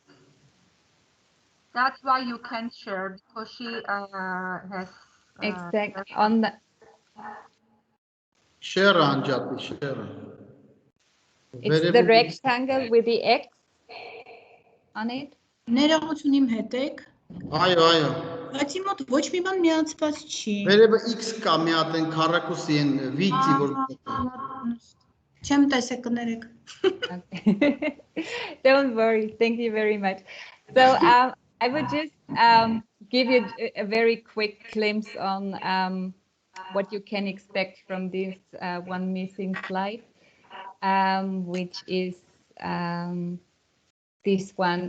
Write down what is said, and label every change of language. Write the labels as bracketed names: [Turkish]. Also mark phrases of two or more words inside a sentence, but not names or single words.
[English] Chemistry, That's why you can share, because she has exactly on the Share Anjali, share. it's the rectangle with the X on it. [Armenian] Ներողություն իմ հետ եք։ Այո, այո։ Բայց իմ մոտ ոչ մի բան միացված չի։ Վերևը X կա մի հատ են քառակուսի են վիճի որ Չեմ տեսել կներեք։ [English] Okay. Don't worry. Thank you very much. So I would just give you a very quick glimpse on what you can expect from this one missing slide, which is this one.